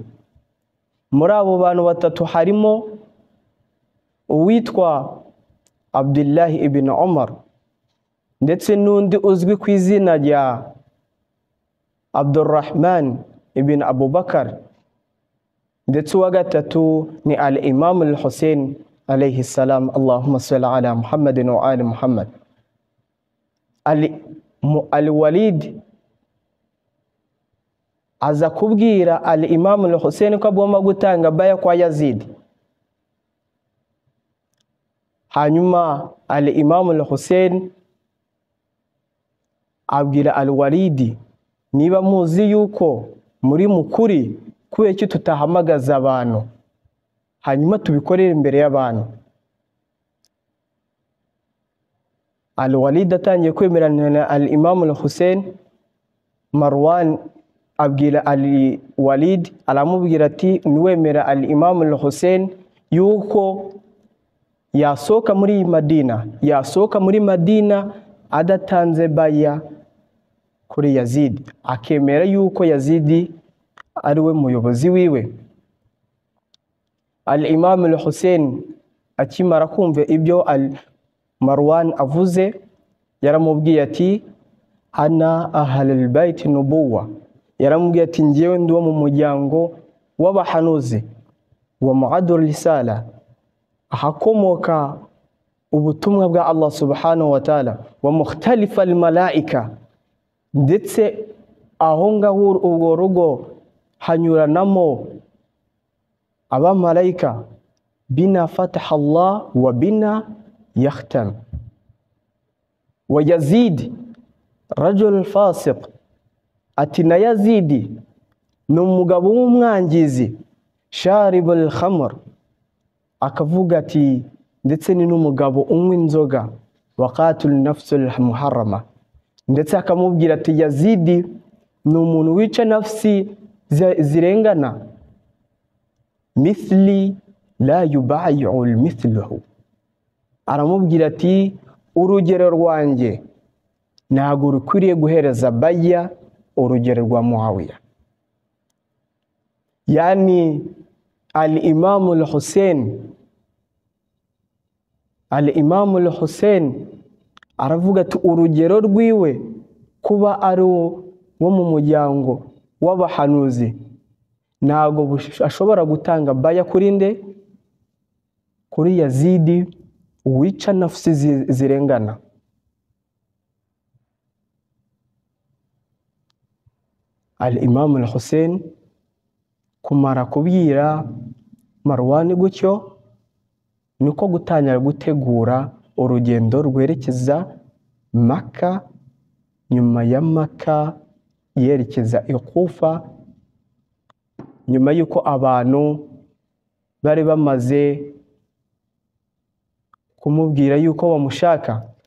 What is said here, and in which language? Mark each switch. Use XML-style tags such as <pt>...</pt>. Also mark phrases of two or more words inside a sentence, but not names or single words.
<rw>Muri abo bantu batatu harimo uwitwa Abdullah ibn Umar, ndetse n'undi uzwi ku izina rya Abdurrahman ibn Abu Bakar, ndetse uwa gatatu ni al-Imam al-Hussein</rw> <ar>عليه السلام. اللهم صل على محمد وآل محمد.</ar> <rw>Al-Walid aza kubwira al-Imam al-Hussein ko agomba gutanga baya kwa Yazid. Hanyuma al-Imam al-Hussein abwira al-Walid, niba muzi yuko muri mukuri, kubera iki tutahamagaza abantu hanyuma tubikorera imbere y'abantu? Al-Walid atangiye kwemerana na al-Imam al-Hussein. Marwan abwira al-Walid, aramubwira ati niwemera al-Imam al-Hussein yuko yasohoka muri Madina, yasohoka muri Madina adatanze baya kuri Yazid, akemera yuko Yazid ari we muyobozi wiwe. Al-Imam al-Hussein akimara kumva ibyo Marwan avuze, yaramubwiye ati ana</rw> <ar>أهل بيت النبوة,</ar> <rw>yaramubwiye ati ngewe ndi wo mu muryango w'abahanuzi wa</rw> <ar>معدن الرسالة,</ar> <rw>ahakomoka ubutumwa bwa Allah</rw> <ar>سبحانه وتعالى, ومختلف الملائكة,</ar> <rw>ndetse aho ngaho urwo rugo hanyuranamo abamarayika.</rw> <ar>بنا فتح الله وبنا يختم. ويزيد رجل فاسق,</ar> <rw>ati na Yazidi ni umugabo w'umwangizi,</rw> <ar>شارب الخمر,</ar> <rw>akavuga ati ndetse ni n'umugabo unywa inzoga,</rw> <ar>وقاتل النفس المحرمة,</ar> <rw>ndetse akamubwira ati Yazidi ni umuntu wica nafsi zirengana.</rw> <ar>مثلي لا يبايع مثله,</ar> <rw>aramubwira ati urugero rwanjye ntabwo rukwiriye guhereza baya urugero rwa Muawiya. Yani al-Imam al-Hussein, al-Imam al-Hussein aravuga ati urugero rwiwe kuba ari wo mu muryango w'abahanuzi ntabwo ashobora gutanga baya kuri nde? Kuri Yazidi wica nafsi zirengana. Al-Imam al-Hussein kumara kubwira Marwan gutyo, niko gutangira gutegura urugendo rwerekeza Maka. Nyuma ya Maka yerekeza i Kufa, nyuma yuko abantu bari bamaze kumubwira yuko bamushaka.</rw>